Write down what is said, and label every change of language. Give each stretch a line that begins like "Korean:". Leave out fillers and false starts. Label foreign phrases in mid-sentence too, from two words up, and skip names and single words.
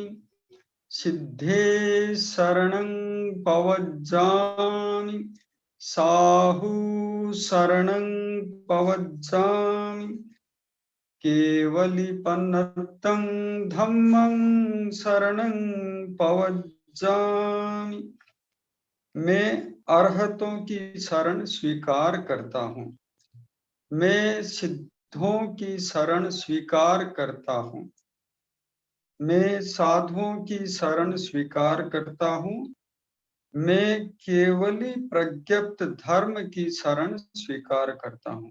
Prakrit languages: सिद्धे शरणं पवज्जामि। साहु शरणं पवज्जामि। केवलिपन्नतं धम्मं शरणं पवज्जामि।
Hindi: मैं अरहतों की शरण स्वीकार करता हूँ। मैं सिद्धों की शरण स्वीकार करता हूँ। मैं साधुओं की शरण स्वीकार करता हूँ। मैं केवली प्रज्ञप्त धर्म की शरण स्वीकार करता हूँ।